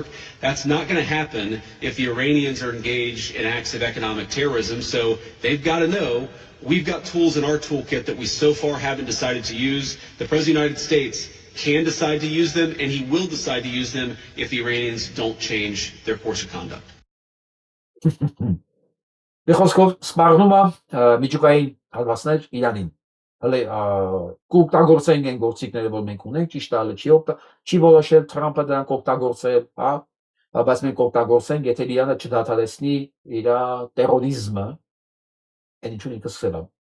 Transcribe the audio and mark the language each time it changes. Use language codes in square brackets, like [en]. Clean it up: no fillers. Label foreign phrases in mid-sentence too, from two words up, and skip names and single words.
[en] That's not going to happen if the Iranians are engaged in acts of economic terrorism. So they've got to know we've got tools in our toolkit that we so far haven't decided to use. The President of the United States can decide to use them, and he will decide to use them if the Iranians don't change their course of conduct. [hy] Խոսքով սպառնում է միջուկային հարվածներ Իրանին։ Հələ կօգտագործենք այն գործիքները, որ մենք ունենք, ճիշտ է, չի որոշել Թրամփը դրանք օգտագործել, բայց մենք օգտագործենք, եթե Իրանը չդադարեցնի իր տերորիզմը, այն ինչու ինքը սկսել է։